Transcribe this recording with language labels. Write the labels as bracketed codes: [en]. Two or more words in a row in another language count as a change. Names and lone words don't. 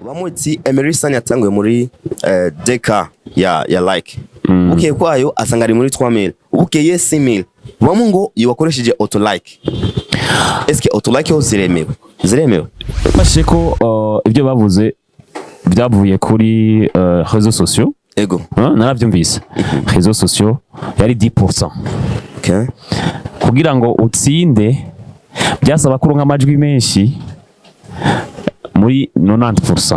[rn] Bamutsi Emery Sun yatanguye muri deka ya like. Bukeye kwayo asanga ari muri 3000. Bukeye 6000. Bamu ngo yiwakoresheje [en] auto like. [rn] Eske [en] auto like [rn] yo ziremewe? Ziremewe. Bashe ko ibyo bavuze byavuye kuri [fr] réseaux sociaux. [rn] Ego. Naravyumvise. [fr] Réseaux sociaux [rn] yari 10%. Okay. Kugira ngo utsinde byasaba kuronka amajwi menshi muri 90%.